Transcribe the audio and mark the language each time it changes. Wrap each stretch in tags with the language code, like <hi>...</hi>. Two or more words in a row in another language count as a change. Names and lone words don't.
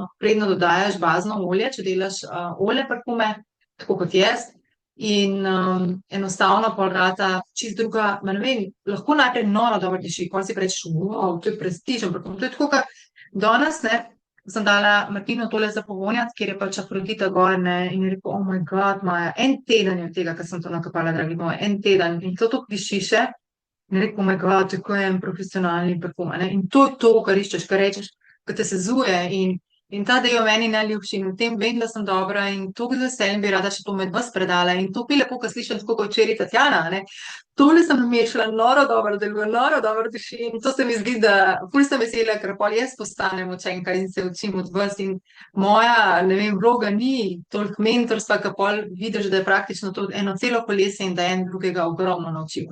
<sl>Predno dodajaš bazno olje, če delaš olje parfume, tako kot jaz. In enostavno pol rata čist druga, ne vem, lahko najprej noro dobro diši, pol si rečeš, wow, to je prestižen parfum. To je tako, kot danes, ne, sem dala Martinu tole za povonjati, kjer je pač Afrodita gor, ne, in je rekel,</sl> <en>oh my god,</en> <sl>Maja, en teden je od tega, ker sem to nakopala, dragi moji, en teden. In to diši še. In je rekel,</sl> <en>oh my god,</en> <sl>tako je en profesionalni parfum, ne. In to je to, kar iščeš, kar rečeš, kar te sezuje in ta del je meni najljubši in v tem vem, da sem dobra in toliko z veseljem bi rada še to med vas predala in to bi lepo, ko slišim tako kot včeraj Tatjana, ne. Tole sem namešala, noro dobro deluje, noro dobro diši in to se mi zdi, da ful sem vesela, ker pol jaz postanem učenka in se učim od vas in moja, ne vem, vloga ni toliko mentorstva, ker pol vidiš, da je praktično to eno celo kolesje in da en drugega ogromno naučimo.</sl>